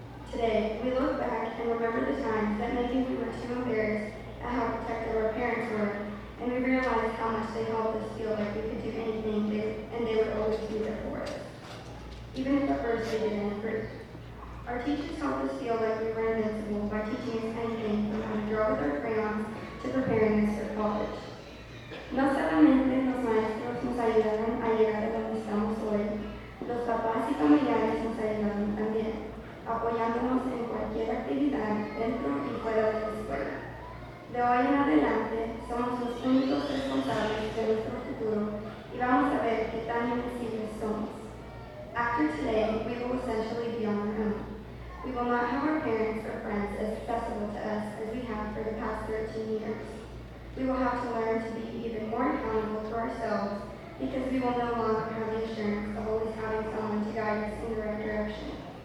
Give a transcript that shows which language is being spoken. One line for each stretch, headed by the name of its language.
English: Today, we look back and remember the times that maybe we were too embarrassed at how protective our parents were, and we realized how much they helped us feel like we could do anything and they would always be there for us, even if at first they didn't approve. Our teachers helped us feel like we were invincible by teaching us anything from how to draw with our crayons to preparing us for college.
Spanish: No solamente los maestros nos ayudaron a llegar a donde estamos hoy, los papás y familiares nos ayudaron también, apoyándonos en cualquier actividad dentro y fuera de la escuela. De hoy en adelante, somos los únicos responsables de nuestro futuro y vamos a ver qué tan invencibles somos.
English: After today, we will essentially be on our own. We will not have our parents or friends as accessible to us as we have for the past 13 years. We will have to learn to be even more accountable to ourselves because we will no longer have the assurance of always having someone to guide us in the right direction.